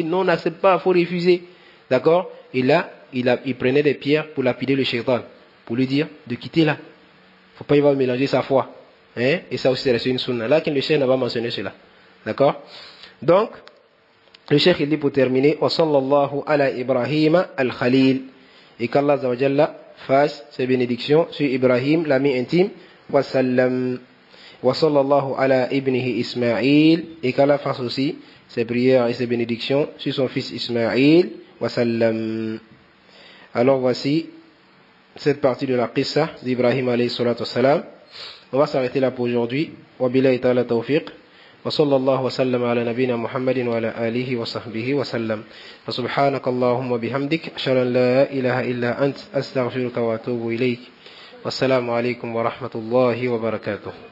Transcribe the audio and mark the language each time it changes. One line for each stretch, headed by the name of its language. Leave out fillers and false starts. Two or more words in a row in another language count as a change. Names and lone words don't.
French: Non, n'accepte pas, il faut refuser. D'accord? Et là, il prenait des pierres pour lapider le shaitan, pour lui dire de quitter là. Il ne faut pas y avoir mélanger sa foi. Hein? Et ça aussi, c'est une sunna. Là, le cheikh n'a pas mentionné cela. D'accord? Donc, le cheikh il dit pour terminer,
Arabic: وصلى الله على إبراهيم الخليل,
French: et qu'Allah
Arabic: عز وجل
French: fasse ses bénédictions sur Ibrahim, l'ami intime,
Arabic: وسلم وصلى الله على ابنه إسماعيل,
French: et qu'Allah fasse aussi ses prières et ses bénédictions sur son fils Ismaïl,
Arabic: وسلم.
French: Alors voici cette partie de la qissa d'Ibrahim
Arabic: عليه الصلاة والسلام.
French: On va s'arrêter là pour aujourd'hui.
Arabic: وبالله تعالى التوفيق. وصلى الله وسلم على نبينا محمد وعلى آله وصحبه وسلم فسبحانك اللهم وبحمدك أشهد أن لا إله إلا أنت أستغفرك وأتوب إليك والسلام عليكم ورحمة الله وبركاته.